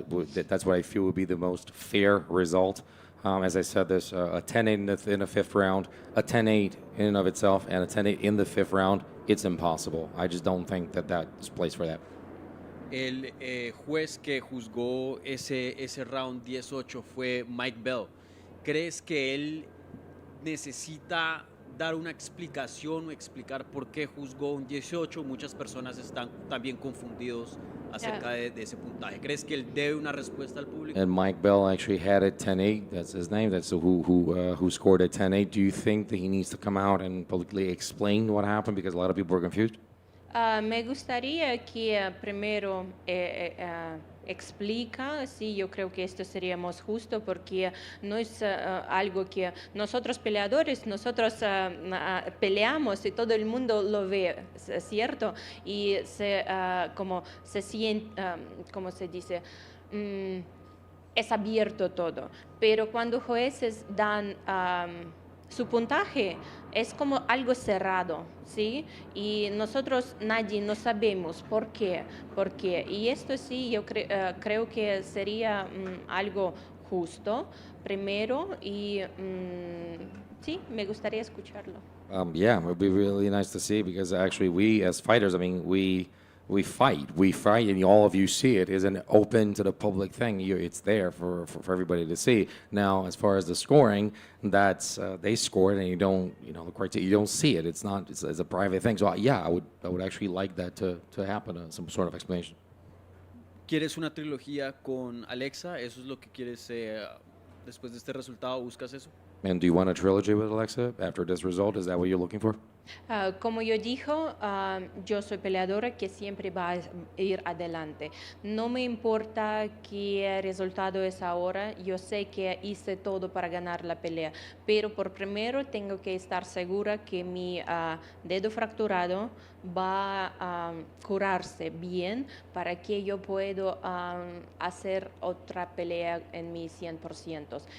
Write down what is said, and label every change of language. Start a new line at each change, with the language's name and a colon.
English: That's what I feel would be the most fair result. As I said, there's a 10-8 in the fifth round, a 10-8 in and of itself, and a 10-8 in the fifth round. It's impossible. I just don't think that's place for that.
Spanish: El juez que juzgó ese round 10-8 fue Mike Bell. ¿Crees que él necesita dar una explicación o explicar por qué juzgó un 18? Muchas personas están también confundidos acerca de ese puntaje. ¿Crees que él debe una respuesta al público?
English: And Mike Bell actually had it 10-8. That's his name. That's who scored it 10-8. Do you think that he needs to come out and publicly explain what happened, because a lot of people were confused?
Spanish: Me gustaría que primero explica, sí, yo creo que esto sería más justo porque no es algo que nosotros peleadores, peleamos y todo el mundo lo ve, ¿cierto? Y como se siente, ¿cómo se dice? Es abierto todo, pero cuando jueces dan su puntaje, es como algo cerrado, ¿sí? Y nosotros nadie no sabemos por qué. Y esto sí, yo creo que sería algo justo primero y sí, me gustaría escucharlo.
English: Yeah, it would be really nice to see, because actually we as fighters, I mean, we fight, and all of you see it. Isn't open to the public thing. It's there for everybody to see. Now, as far as the scoring, that's they scored, and you don't, the criteria, you don't see it. It's not. It's a private thing. So yeah, I would actually like that to happen. Some sort of explanation.
Spanish: ¿Quieres una trilogía con Alexa? ¿Eso es lo que quieres después de este resultado? ¿Buscas eso?
English: And do you want a trilogy with Alexa after this result? Is that what you're looking for?
Spanish: Como yo dijo, yo soy peleadora que siempre va a ir adelante. No me importa qué resultado es ahora. Yo sé que hice todo para ganar la pelea, pero por primero tengo que estar segura que mi dedo fracturado va a curarse bien para que yo pueda hacer otra pelea en mi 100%.